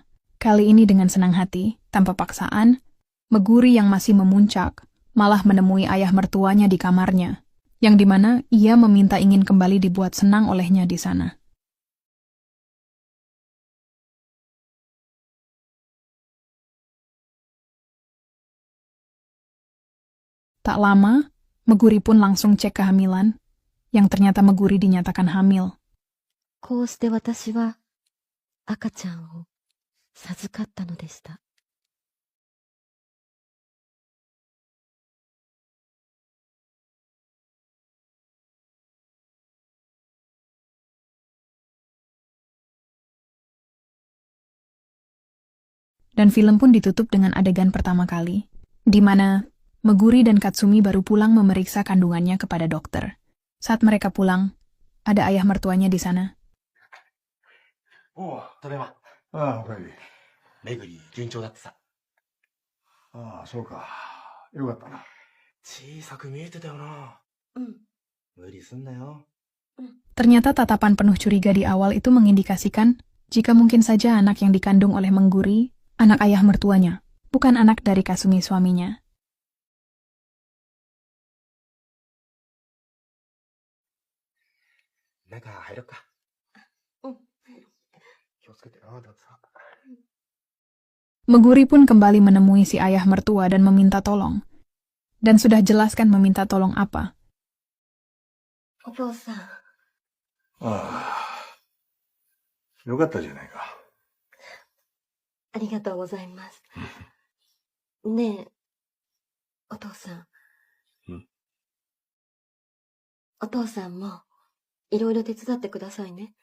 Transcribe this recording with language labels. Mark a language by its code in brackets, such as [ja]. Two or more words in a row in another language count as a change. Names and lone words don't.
[id] Kali ini dengan senang hati, tanpa paksaan, Meguri yang masih memuncak, malah menemui ayah mertuanya di kamarnya, yang dimana ia meminta ingin kembali dibuat senang olehnya di sana. Tak lama, Meguri pun langsung cek kehamilan, yang ternyata Meguri dinyatakan hamil. [ja] こうして私は赤ちゃんを授かったのでした。 [id] Dan film pun ditutup dengan adegan pertama kali, di mana Meguri dan Katsumi baru pulang memeriksa kandungannya kepada dokter. Saat mereka pulang, ada ayah mertuanya di sana. [ja] おう、ただいま。ああ、おかえり。めぐり順調だってさ。ああ、そうか。よかったな。小さく見えてたよな。無理すんなよ。 [id] Ternyata tatapan penuh curiga di awal itu mengindikasikan jika mungkin saja anak yang dikandung oleh Meguri, anak ayah mertuanya, bukan anak dari Kasumi suaminya. [ja] 中入ろっか。気をつけてな、だってさ。 [id] Meguri pun kembali menemui si ayah mertua dan meminta tolong. Dan sudah jelaskan meminta tolong apa. [ja] お父さん、ああ。よかったじゃないか。ありがとうございます。ねえ、お父さん。お父さんも、いろいろ手伝ってくださいね。